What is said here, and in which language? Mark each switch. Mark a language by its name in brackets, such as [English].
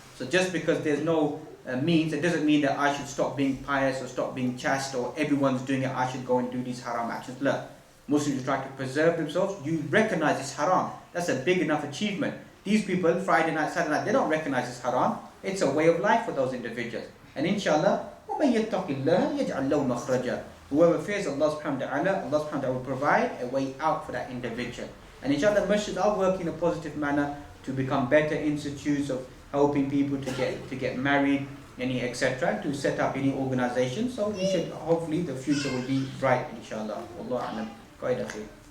[English] So just because there's no means, it doesn't mean that I should stop being pious or stop being chaste or everyone's doing it, I should go and do these haram actions. Look, Muslims try to preserve themselves. You recognize it's haram. That's a big enough achievement. These people, Friday night, Saturday night, they don't recognize it's haram. It's a way of life for those individuals. [Arabic] And inshallah, وَمَن يَتَّقِ اللَّهَ يَجْعَلْ لَهُ مَخْرَجًا. [English] Whoever fears Allah subhanahu wa ta'ala, Allah subhanahu wa ta'ala will provide a way out for that individual. And inshallah, masjids are working in a positive manner to become better institutes of helping people to get married, etc., to set up any organization. So we should, hopefully, the future will be bright, inshallah. Wallahu a'lam. Go ahead, akhi.